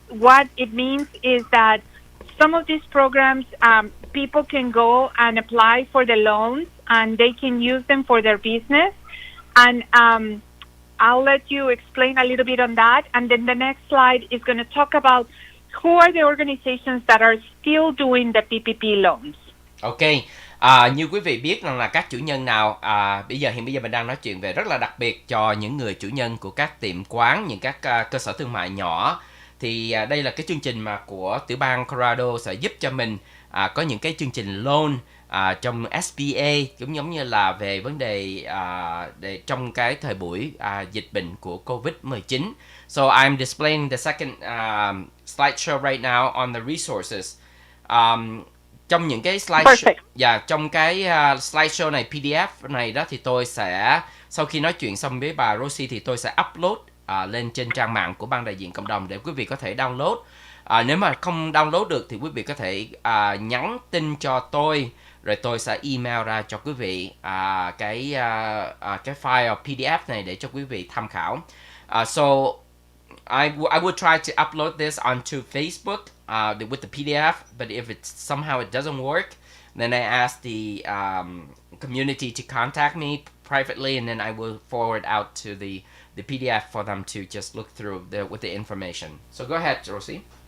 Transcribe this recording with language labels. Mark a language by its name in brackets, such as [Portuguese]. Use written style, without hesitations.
[English] What it means is that some of these programs, people can go and apply for the loans, and they can use them for their business. And I'll let you explain a little bit on that. And then the next slide is going to talk about who are the organizations that are still doing the PPP loans. Okay. [Vietnamese] Như quý vị biết rằng là các chủ nhân nào hiện bây giờ mình đang nói chuyện về rất là đặc biệt cho những người chủ nhân của các tiệm quán, những các cơ sở thương mại nhỏ. Thì đây là cái chương trình mà của tiểu bang Colorado sẽ giúp cho mình có những cái chương trình loan trong SBA, cũng giống như là về vấn đề trong cái thời buổi dịch bệnh của COVID-19. [English] So I'm displaying the second slideshow right now on the resources. [Vietnamese] Trong những cái slideshow, trong cái slideshow này, PDF này đó, thì tôi sẽ, sau khi nói chuyện xong với bà Rosy thì tôi sẽ upload lên trên trang mạng của ban đại diện cộng đồng để quý vị có thể download. Nếu mà không download được thì quý vị có thể nhắn tin cho tôi, rồi tôi sẽ email ra cho quý vị cái file PDF này để cho quý vị tham khảo. [English] So I would try to upload this onto Facebook with the PDF, but if somehow it doesn't work, then I ask the community to contact me privately, and then I will forward out to the PDF for them to just look through with the information. So go ahead, Rosy.